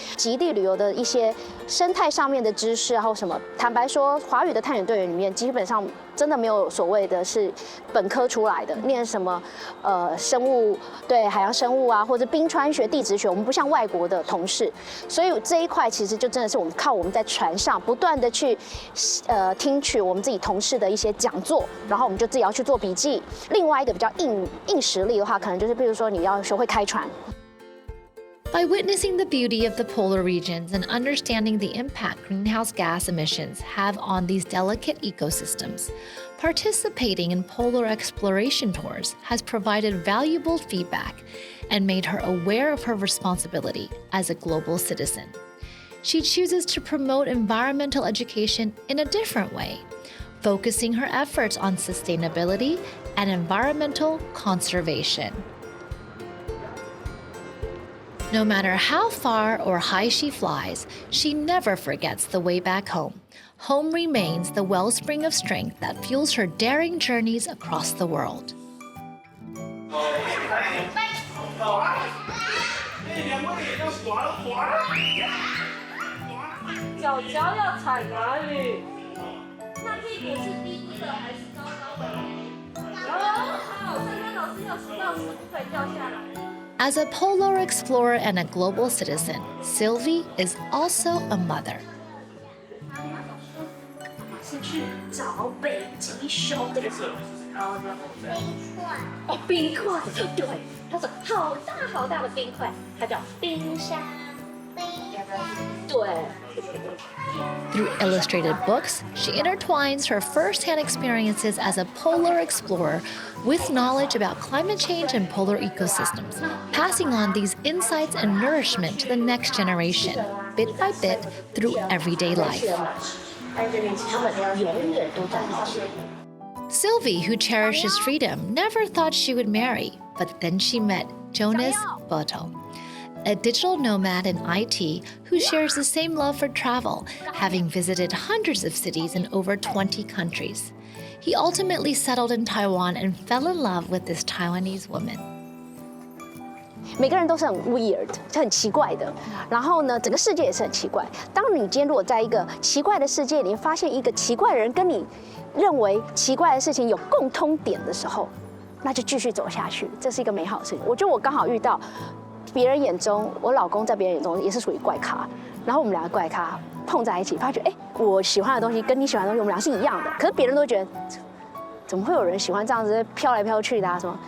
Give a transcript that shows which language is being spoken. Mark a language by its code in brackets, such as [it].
[zh] 极地旅游的一些生态上面的知识啊，或什么，坦白说，华语的探险队员里面基本上真的没有所谓的是本科出来的，念什么生物，对海洋生物啊，或者冰川学、地质学，我们不像外国的同事，所以这一块其实就真的是我们靠我们在船上不断的去听取我们自己同事的一些讲座，然后我们就自己要去做笔记。另外一个比较硬实力的话，可能就是比如说你要学会开船。 [en] By witnessing the beauty of the polar regions and understanding the impact greenhouse gas emissions have on these delicate ecosystems, participating in polar exploration tours has provided valuable feedback and made her aware of her responsibility as a global citizen. She chooses to promote environmental education in a different way, focusing her efforts on sustainability and environmental conservation. No matter how far or high she flies, she never forgets the way back home. Home remains the wellspring of strength that fuels her daring journeys across the world. [zh] 脚要踩哪里？那屁股是低的还是高高的？好，珊珊老师要10到15不可以掉下来。 [en] As a polar explorer and a global citizen, Sylvie is also a mother. [zh] 是去找北极熊这个是冰块，对，它是好大好大的冰块，它叫冰山。对。 [en] Through illustrated books, she intertwines her first-hand experiences as a polar explorer with knowledge about climate change and polar ecosystems, passing on these insights and nourishment to the next generation, bit by bit, through everyday life. Sylvie, who cherishes freedom, never thought she would marry, but then she met Jonas Boto, a digital nomad in IT who shares the same love for travel, having visited hundreds of cities in over 20 countries. He ultimately settled in Taiwan and fell in love with this Taiwanese woman. [zh] 每个人都是很 weird， 很奇怪的。然后呢，整个世界也是很奇怪。当你今天如果在一个奇怪的世界里发现一个奇怪的人跟你认为奇怪的事情有共通点的时候，那就继续走下去，这是一个美好的事情。我觉得我刚好遇到别人眼中，我老公在别人眼中也是属于怪咖，然后我们两个怪咖碰在一起，发觉我喜欢的东西跟你喜欢的东西，我们俩是一样的。可是别人都会觉得，怎么会有人喜欢这样子飘来飘去的啊？什么？